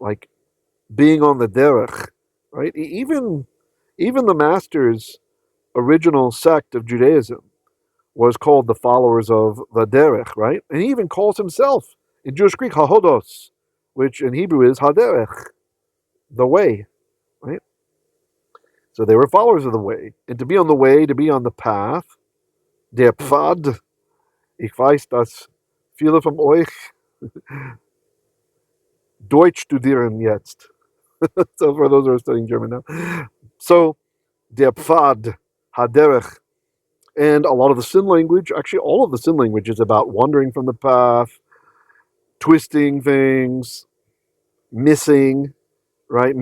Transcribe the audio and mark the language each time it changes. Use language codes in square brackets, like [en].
[en] Like being on the derech, right? Even the master's original sect of Judaism was called the followers of the derech, right? And he even calls himself in Jewish Greek hahodos, which in Hebrew is haderech, the way, right? So they were followers of the way. And to be on the way, to be on the path, [de] der Pfad, ich weiß, dass viele von euch Deutsch studieren jetzt. [en] So for those who are studying German now. So, der Pfad, haderech, and a lot of the sin language, actually all of the sin language is about wandering from the path, twisting things, missing, right?